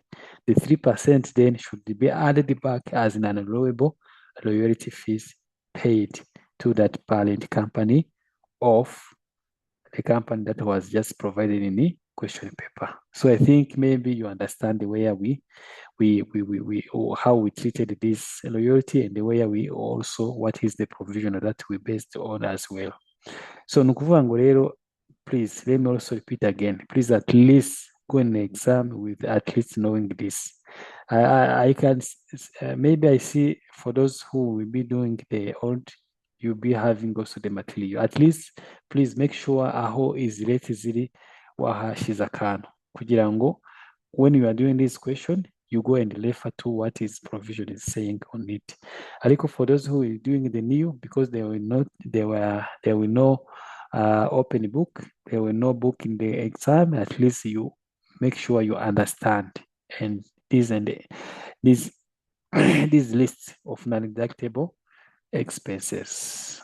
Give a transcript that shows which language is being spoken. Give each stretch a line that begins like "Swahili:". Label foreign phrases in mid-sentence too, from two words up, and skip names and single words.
English: The 3% then should be added back as an unallowable loyalty fees paid to that parent company of the company that was just provided in the question paper. So I think maybe you understand the way how we treated this loyalty and the way we also what is the provision that we based on as well.
Kinyarwanda: So nukuvuga ngo rero,
English: please let me also repeat again. Please at least go in the exam with at least knowing this. I can maybe I see for those who will be doing the old, you'll be having also the material. At least please make sure
Kinyarwanda: aho izireti ziri wahashize akantu kugira ngo
English: when you are doing this question you go and refer to what is provision is saying on it. Ariko for those who are doing the new, because there will no open book, there will no book in the exam, at least you make sure you understand and these these lists of non-deductible expenses.